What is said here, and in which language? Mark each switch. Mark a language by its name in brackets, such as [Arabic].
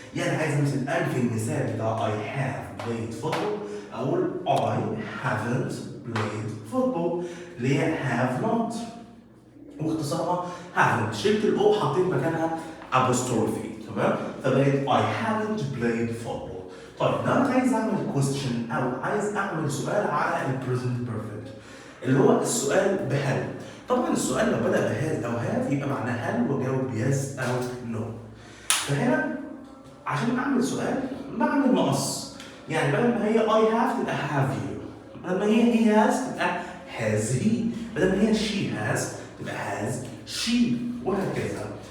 [Arabic] يعني عايز امثل انفي المثال بتاع I have played football اقول I haven't played football اللي هي have not واختصارها haven't. شلت الاو حطيت مكانها apostrophe. [English] تمام؟ فبقت I haven't played football. [Arabic] طيب لو انا عايز اعمل question او عايز اعمل سؤال على البريزنت بيرفكت اللي هو السؤال بهل. طبعا السؤال لو بدا بهاز او هاف يبقى معناه هل واجاوب يس او نو. فهنا عشان اعمل سؤال بعمل مقص، يعني بدل ما هي I have تبقى have you، بدل ما هي he has تبقى has he، بدل ما هي she has تبقى has she وهكذا.